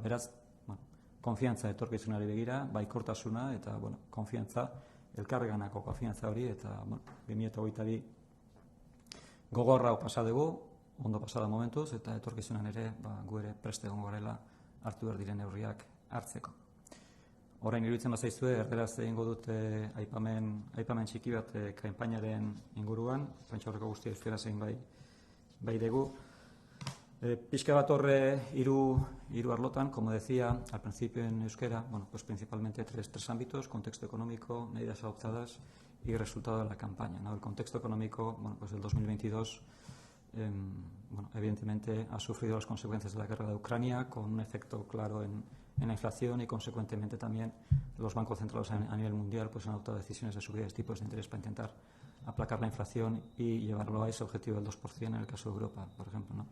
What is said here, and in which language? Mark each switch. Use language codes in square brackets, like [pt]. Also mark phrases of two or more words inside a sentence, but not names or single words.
[eu] Beraz, konfiantza etorkizunari begira, baikortasuna eta konfiantza, elkarreganako konfiantza hori, eta 2022 gogorra pasa dugu, ondo pasada momentuz, eta etorkizunan ere gu ere preste egongo garela hartu behar diren neurriak hartzeko. Orain iruditzen bazaizue, erderaz egingo dut aipamen txiki bat kanpainaren inguruan, prentsaurreko guztia euskaraz egin bai dugu. Pixka bat horre hiru arlotan, [es] como decía al principio en euskera, pues principalmente tres ámbitos: contexto económico, medidas adoptadas y resultado de la campaña, ¿no? El contexto económico, pues el 2022 evidentemente ha sufrido las consecuencias de la guerra de Ucrania, con un efecto claro en la inflación, y consecuentemente también los bancos centrales a nivel mundial pues han adoptado decisiones de subida de tipos de interés para intentar aplacar la inflación y llevarlo a ese objetivo del 2% en el caso de Europa, por ejemplo, ¿no?